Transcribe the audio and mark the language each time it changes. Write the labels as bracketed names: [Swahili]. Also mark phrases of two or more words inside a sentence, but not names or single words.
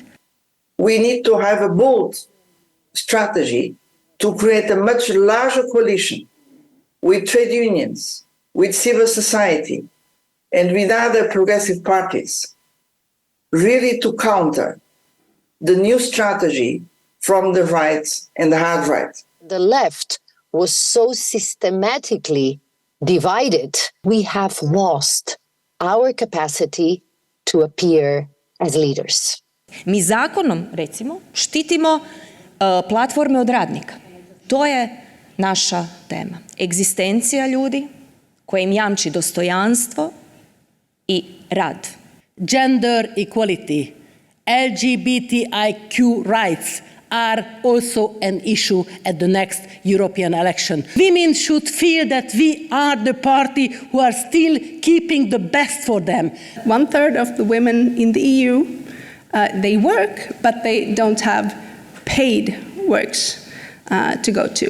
[English] We need to have a bold strategy to create a much larger coalition with trade unions, with civil society, and with other progressive parties, really to counter the new strategy from the right and the hard right. The left was so systematically divided, we have lost our capacity to appear as leaders. [Croatian] Mi zakonom, recimo, štitimo platforme od radnika. To je naša tema. Egzistencija ljudi koja im jamči dostojanstvo i rad. [English] Gender equality, LGBTIQ rights are also an issue at the next European election. Women should feel that we are the party who are still keeping the best for them. 1/3 of the women in the EU, they work, but they don't have paid works to go to.